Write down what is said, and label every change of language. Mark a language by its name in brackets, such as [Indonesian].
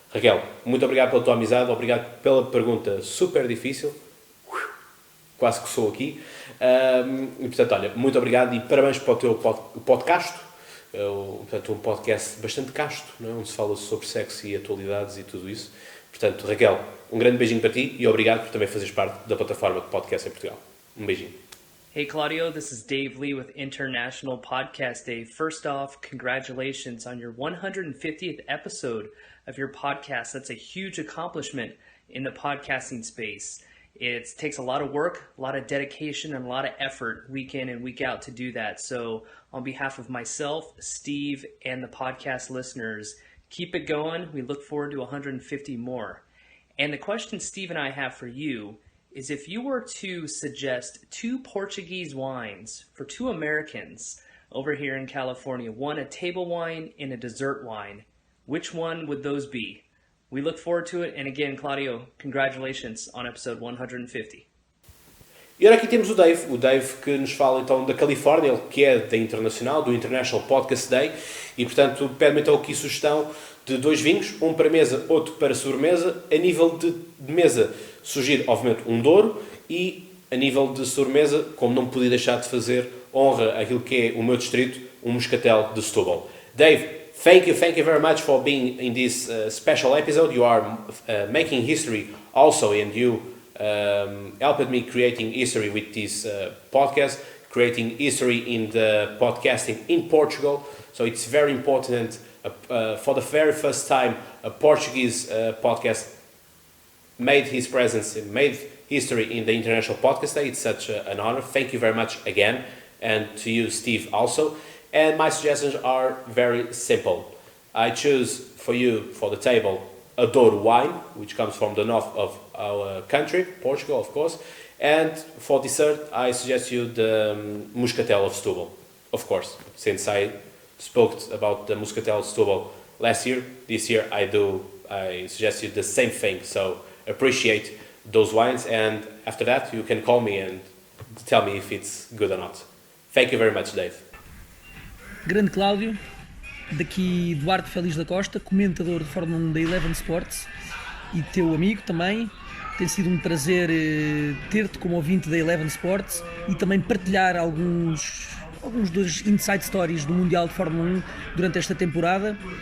[Portuguese] Raquel, muito obrigado pela tua amizade, obrigado pela pergunta super difícil, quase que sou aqui, e portanto, olha, muito obrigado e parabéns para o teu podcast, portanto, um podcast bastante casto, não é? Onde se fala sobre sexo e atualidades e tudo isso. Portanto, Raquel, um grande beijinho para ti e obrigado por também fazeres parte da plataforma de podcast em Portugal. Um beijinho. [English] Hey Claudio, this is Dave Lee with International Podcast Day. First off, congratulations on your 150th episode of your podcast. That's a huge accomplishment in the podcasting space. It takes a lot of work, a lot of dedication, and a lot of effort week in and week out to do that. So on behalf of myself, Steve, and the podcast listeners, keep it going. We look forward to 150 more. And the question Steve and I have for you is if you were to suggest two Portuguese wines for two Americans over here in California, one a table wine and a dessert wine, which one would those be? We look forward to it. And again, Claudio, congratulations on episode 150. E agora aqui temos o Dave que nos fala então da Califórnia, ele que é da Internacional, do International Podcast Day, e portanto pede-me então aqui sugestão de dois vinhos, um para mesa, outro para sobremesa. A nível de mesa, sugiro obviamente um Douro e a nível de sobremesa, como não podia deixar de fazer honra àquilo que é o meu distrito, um moscatel de Setúbal. Dave, thank you very much for being in this special episode. You are making history also, and you helped me creating history with this podcast, creating history in the podcasting in Portugal. So it's very important. For the very first time, a Portuguese podcast made his presence, made history in the International Podcast Day. It's such an honor. Thank you very much again, and to you, Steve, also. And my suggestions are very simple. I choose for you, for the table, a Douro wine, which comes from the north of our country, Portugal, of course. And for dessert, I suggest you the Muscatel of Setúbal, of course, since I spoke about the Muscatel of Setúbal last year. This year, I suggest you the same thing. So appreciate those wines, and after that, you can call me and tell me if it's good or not. Thank you very much, Dave. [Portuguese] Grande Cláudio, daqui Duarte Félix da Costa, comentador de Fórmula 1 da Eleven Sports e teu amigo também. Tem sido um prazer ter-te como ouvinte da Eleven Sports e também partilhar alguns dos inside stories do Mundial de Fórmula 1 durante esta temporada.